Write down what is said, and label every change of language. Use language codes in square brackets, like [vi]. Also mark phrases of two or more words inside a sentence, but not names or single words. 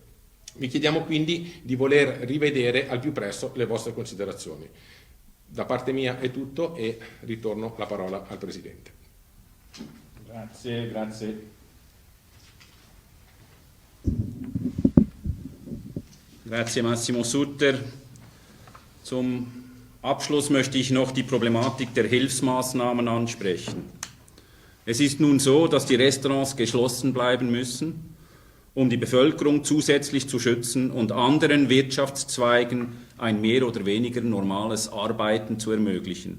[it] Vi chiediamo quindi di voler rivedere al più presto le vostre considerazioni. Da parte mia è tutto e ritorno la parola al Presidente. Grazie, grazie. Grazie Massimo Sutter. [de] Zum Abschluss möchte ich noch die Problematik der Hilfsmaßnahmen ansprechen. Es ist nun so, dass die Restaurants geschlossen bleiben müssen, um die Bevölkerung zusätzlich zu schützen und anderen Wirtschaftszweigen ein mehr oder weniger normales Arbeiten zu ermöglichen.